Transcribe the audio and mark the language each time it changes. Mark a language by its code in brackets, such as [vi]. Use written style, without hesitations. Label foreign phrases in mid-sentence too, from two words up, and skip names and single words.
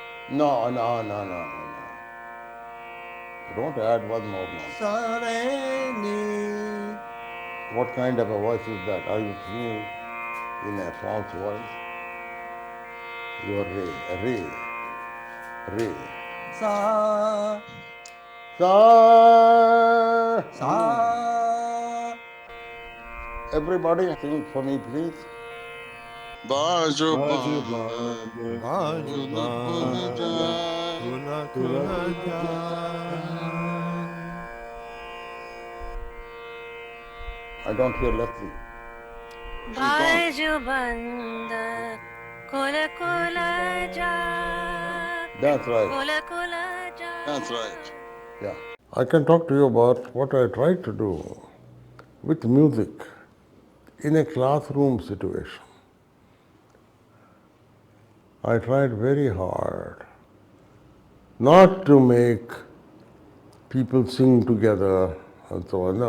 [en] No. Don't add one more now. [hi] Sa re ni. [en] What kind of a voice is that? Are you singing in a false voice? You are re. Sa Sa. sa. Everybody sing for me, please. [hi] Bajo Baju band, baju [en] I don't hear Leslie. [hi] बाजू बंद कुल कुल जा [en] That's right. [hi] कुल कुल जा. [en] That's right. Yeah. I can talk to you about what I try to do with music in a classroom situation. I tried very hard not to make people sing together and so on.